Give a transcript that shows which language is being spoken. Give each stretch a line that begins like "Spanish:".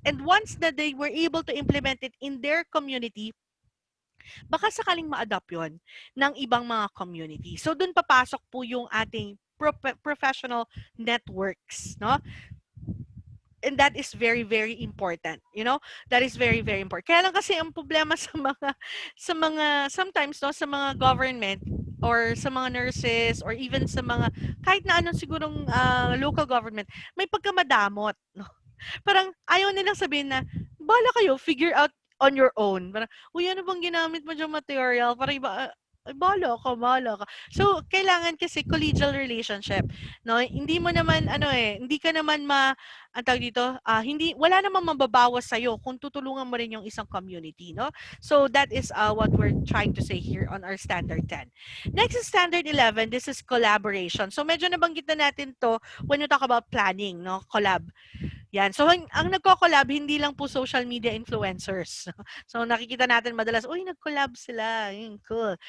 English: And once that they were able to implement it in their community,
Filipino: baka sakaling ma-adopt yun ng ibang mga community. So, dun papasok po yung ating professional networks, no?
English: And that is very, very important, that is very, very important.
Filipino: Kaya lang kasi ang problema sa mga sometimes, no, sa mga government or sa mga nurses or even sa mga kahit na anong sigurong local government, may pagkamadamot, no? Parang ayaw nilang sabihin na, "Bahala kayo,
English: figure out on your own."
Filipino: Parang, "Uy, ano bang ginamit mo diyang material?" Parang iba, "Ay, bahala ka." So, kailangan kasi collegial relationship, no? Hindi mo naman hindi ka naman ang tawag dito, wala namang mababawas sa'yo kung tutulungan mo rin yung isang community, no?
English: So, that is what we're trying to say here on our standard 10. Next is standard 11. This is collaboration.
Filipino: So, medyo nabanggit na natin to
English: when you talk about planning, no?
Filipino: Collab. Yan. So, ang nagko-collab, hindi lang po
English: social media influencers.
Filipino: So, nakikita natin madalas, uy, nag-collab sila. Yun, cool.